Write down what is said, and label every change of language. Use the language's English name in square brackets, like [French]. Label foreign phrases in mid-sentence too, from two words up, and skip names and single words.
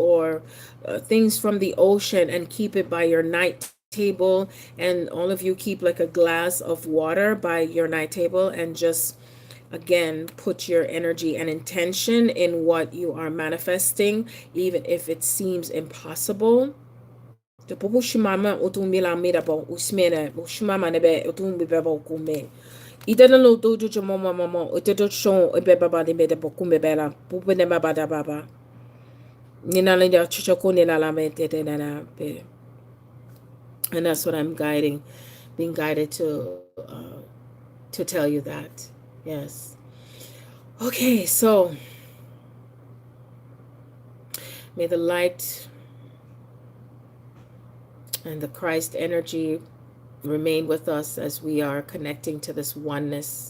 [English] or things from the ocean and keep it by your night table, and all of you keep like a glass of water by your night table, and just again put your energy and intention in what you are manifesting, even if it seems impossible. Idalo do jo mama mama otedo shon ebe baba de mede bokumbe bela bube ne baba da baba nina linda chuchoko nina la mente de nana be. And that's what I'm being guided to tell you that. Yes. Okay, so may the light and the Christ energy remain with us as we are connecting to this oneness.